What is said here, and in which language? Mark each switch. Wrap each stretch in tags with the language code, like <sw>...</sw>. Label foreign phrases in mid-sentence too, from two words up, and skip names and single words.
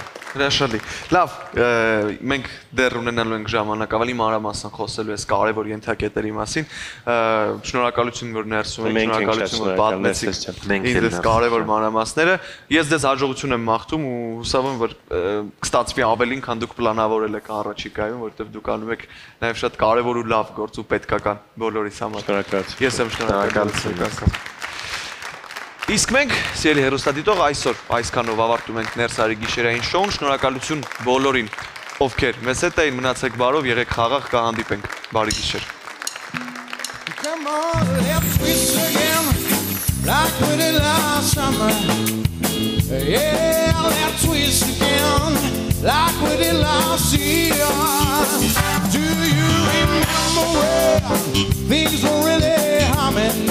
<hy>Հրաշալի։ Լավ, մենք դեռ ունենալու ենք ժամանակ ավելի մանրամասն խոսելու այս կարևոր ենթակետերի մասին։ Շնորհակալություն, որ ներսում եք, շնորհակալություն, որ պատմեցիք ինձ կարևոր մանրամասները։ Ես ձեզ հաջողություն եմ մաղթում ու հուսով եմ, որ կստացվի ավելին, քան դուք պլանավորել եք առաջիկայում, որովհետև դուք անում եք նաև շատ կարևոր ու լավ գործ ու պետքական բոլորիս համար։ Շնորհակալություն։ Ես եմ շնորհակալություն։ Իսկ մենք, սիրելի հեռուստադիտող, այսօր այսքանով ավարտում ենք Ներսարի գիշերային շոուն, շնորհակալություն բոլորին, ովքեր մեզ հետ էին, մնացեք բարով, եղեք խաղաղ, կհանդիպենք, բարի գիշեր։</hy> <en>Come on, let's twist again, like we did last summer. Yeah, let's twist again, like we did last year. Do you remember when things were really humming?</en>